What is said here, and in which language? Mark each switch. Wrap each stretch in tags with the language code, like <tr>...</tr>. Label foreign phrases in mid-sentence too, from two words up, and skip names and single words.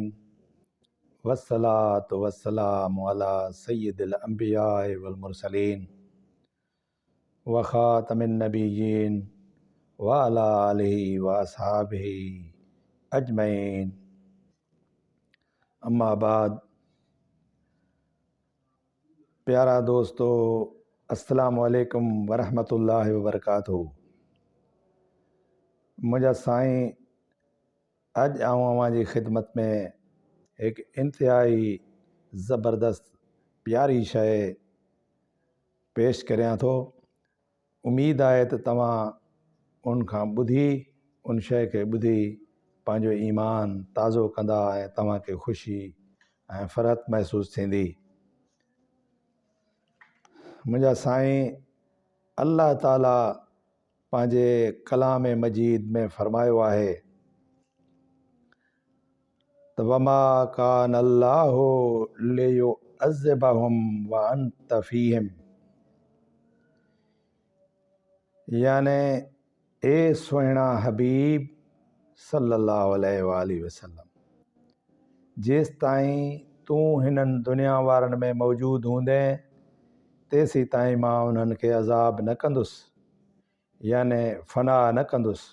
<ar>والصلاة والسلام على سيد الأنبياء والمرسلين وخاتم النبيين وعلى آله وأصحابه أجمعين. أما بعد.</ar> <sd>प्यारा दोस्तों,</sd> <ar>السلام عليكم ورحمة الله وبركاته.</ar> <sd>मुझा साईं अज आऊं अवां जी ख़िदमत में एक इंतहाई ज़बरदस्त प्यारी शय पेश करियां थो। उम्मीद आहे त तव्हां उन खां ॿुधी उन शइ खे ॿुधी पंहिंजो ईमान ताज़ो कंदा ऐं तव्हांखे ख़ुशी ऐं फ़रहत महसूस थींदी। मुंहिंजा साईं अल्लाह ताला पंहिंजे कलाम मजीद में फ़रमायो आहे त</sd> <ar>وما كان الله ليعذبهم وأنت فيهم,</ar> <sd>याने ए सुहिणा हबीब</sd> <ar>صلى الله عليه وسلم,</ar> <sd>जेसि ताईं तूं हिननि दुनिया वारनि में मौजूदु हूंदे तेसी ताईं मां उन्हनि खे अज़ाब न कंदुसि, याने फ़ना न कंदुसि।</sd>